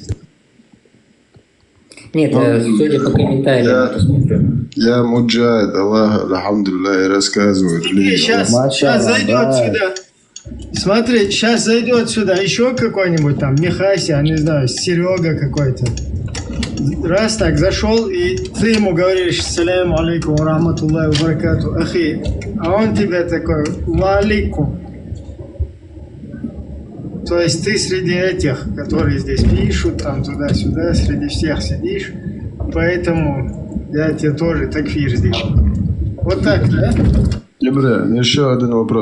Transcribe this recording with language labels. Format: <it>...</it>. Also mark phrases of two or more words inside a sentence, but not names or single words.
<ru>Нет, судя по комментариям, это смотрю. Я муджахид,</ru> <ar>الله، الحمد لله,</ar> <ru>рассказывает. Сейчас зайдет сюда. Смотри, сейчас зайдет сюда еще какой-нибудь там Михася, не знаю, Серега какой-то. Раз так зашел, и ты ему говоришь:</ru> <ar>سلام عليكم ورحمة الله وبركاته، أخي.</ar> <ru>А он тебе такой:</ru> <ar>وعليكم.</ar> <ru>То есть ты среди этих, которые здесь пишут, там туда-сюда, среди всех сидишь. Поэтому я тебе тоже такфир сделал. Вот так, да? Ибре, еще один вопрос.</ru>